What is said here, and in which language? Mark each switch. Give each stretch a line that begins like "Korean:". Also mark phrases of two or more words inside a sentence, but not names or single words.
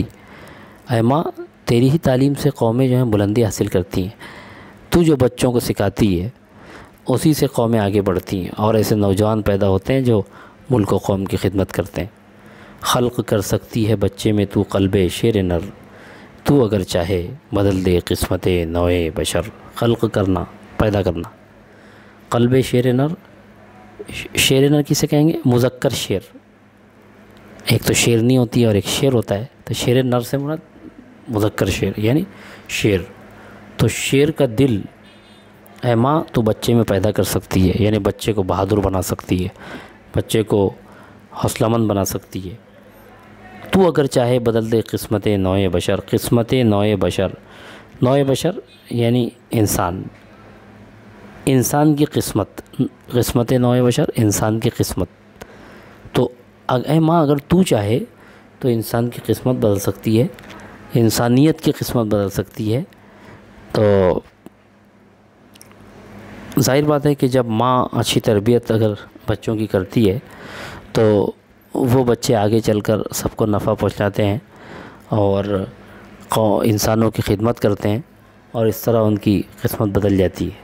Urdu: اے ماں تیری ہی تعلیم سے قومیں جو ہیں بلندی حاصل کرتی ہیں، تو جو بچوں کو سکھاتی ہے اسی سے قومیں آگے بڑھتی ہیں، اور ایسے نوجوان پیدا ہوتے ہیں جو ملک و قوم کی خدمت کرتے ہیں۔ خلق کر سکتی ہے بچے میں تو قلب شیر نر، تو اگر چاہے بدل دے قسمت نوع بشر۔ خلق کرنا، پیدا کرنا، قلب شیر نر۔ شیر نر کسے کہیں گے؟ مذکر شیر، ایک تو شیرنی ہوتی ہے اور ایک شیر ہوتا ہے، تو شیر نر سے مراد مذکر شیر یعنی شیر۔ تو شیر کا دل اے ماں تو بچے میں پیدا کر سکتی ہے، یعنی بچے کو بہادر بنا سکتی ہے، بچے کو حوصلہ مند بنا سکتی ہے۔ تو اگر چاہے بدل دے قسمت نوع بشر، قسمت نوع بشر، نوع بشر یعنی انسان، انسان کی قسمت، قسمت نوع بشر انسان کی قسمت۔ تو اے ماں اگر تو چاہے تو انسان کی قسمت بدل سکتی ہے، انسانیت کی قسمت بدل سکتی ہے۔ تو ظاہر بات ہے کہ جب ماں اچھی تربیت اگر بچوں کی کرتی ہے تو وہ بچے آگے چل کر سب کو نفع پہنچاتے ہیں اور انسانوں کی خدمت کرتے ہیں، اور اس طرح ان کی قسمت بدل جاتی ہے۔